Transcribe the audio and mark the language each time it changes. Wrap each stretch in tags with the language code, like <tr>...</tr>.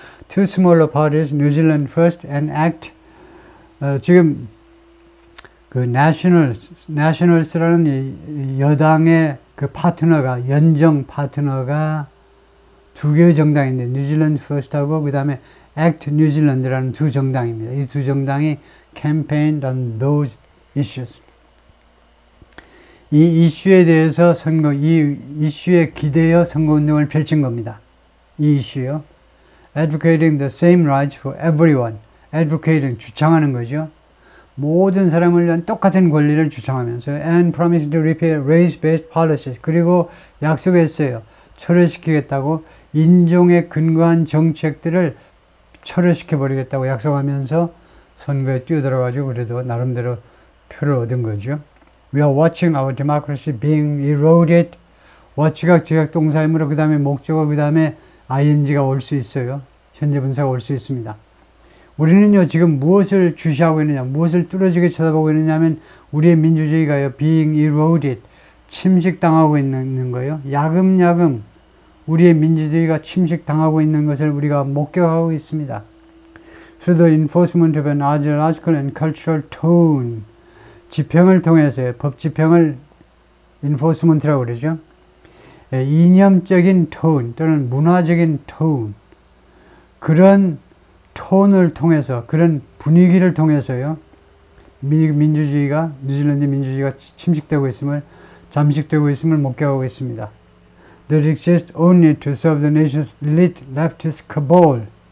<en>Two smaller parties,</en> <ko>New Zealand First and ACT 지금 그 nationals라는 이 여당의 그 파트너가 연정 파트너가 두 개의 정당인데 New Zealand First하고 그 다음에 ACT New Zealand라는 두 정당입니다. 이 두 정당이</ko> <en>campaign on those issues.</en> <ko>이 이슈에 대해서 이 이슈에 기대어 선거운동을 펼친 겁니다. 이 이슈요.</ko> <en>Advocating the same rights for everyone.</en> <ko>Advocating, 주창하는 거죠. 모든 사람을 위한 똑같은 권리를 주창하면서</ko> <en>and promising to repeal race-based policies.</en> <ko>그리고 약속했어요. 철회시키겠다고 인종에 근거한 정책들을 철회시켜버리겠다고 약속하면서 선거에 뛰어들어가지고 그래도 나름대로 표를 얻은 거죠.</ko> <en>We are watching our democracy being eroded.</en> <ko>watch가 지각 동사이므로 그 다음에 목적어 그 다음에 ing가 올 수 있어요. 현재 분사가 올 수 있습니다. 우리는요 지금 무엇을 주시하고 있느냐, 무엇을 뚫어지게 쳐다보고 있느냐 하면 우리의 민주주의가요</ko> <en>being eroded,</en> <ko>침식당하고 있는 거예요. 야금야금 우리의 민주주의가 침식당하고 있는 것을 우리가 목격하고 있습니다.</ko> <en>Through the enforcement of an ideological and cultural tone,</en> <ko>집행을 통해서요, 법 집행을 enforcement라고 그러죠. 이념적인 톤 또는 문화적인 톤, 그런 톤을 통해서, 그런 분위기를 통해서요, 미국 민주주의가, 뉴질랜드 민주주의가 침식되고 있음을, 잠식되고 있음을 목격하고 있습니다.</ko> <en>That exists only to serve the nation's elite leftist cabal.</en>